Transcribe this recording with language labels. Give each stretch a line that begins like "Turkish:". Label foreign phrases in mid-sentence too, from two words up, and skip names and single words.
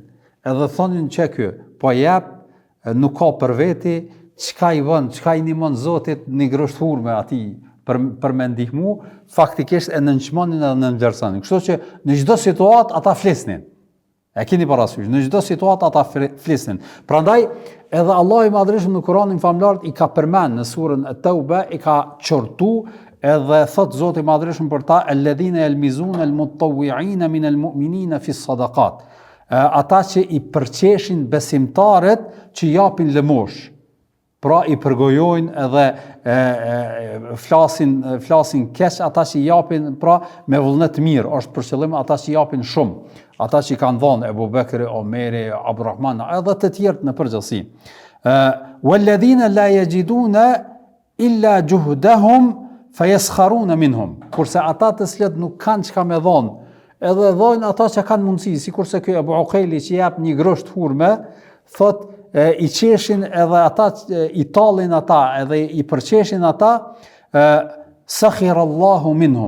Albanian: Edhe thonin që ky po jep, nuk ka për veti, çka i vën, çka i nimon Zotit një grosht hurme atij për me ndihmu, faktikisht e nënçmonin edhe nënvlerësonin. Kështu që në çdo situatë ata flisnin. E keni parasysh, në çdo situatë ata flisnin. Prandaj edhe Allahu i Madhërisht në Kur'anin famlar i ka përmend në surën At-Tauba, i ka qortu edhe thot Zoti i Madhërisht për ta:
Arabic: "الذين يلمزون المطوعين من المؤمنين في الصدقات."
Albanian: Ata që i përqeshin besimtarët që japin lëmosh. Pra i përgojojnë edhe flasin keq ata që japin, pra me vullnet mirë, është për qëllim ata që japin shumë, ata që kanë dhënë Ebu Bekri, Omeri, Abdurrahman, edhe të tjerë në përgjithësi.
Arabic: والذين لا يجدون إلا جهدهم فيسخرون منهم.
Albanian: Kurse ata të cilët nuk kanë çka me dhënë, edhe dhojnë ata që kanë mundësi, sikurse ky Ebu Uqejli që jep një grosht hurme, thot i qeshin edhe ata, i tallin ata, edhe i përqeshin ata,
Arabic: سخر الله منهم.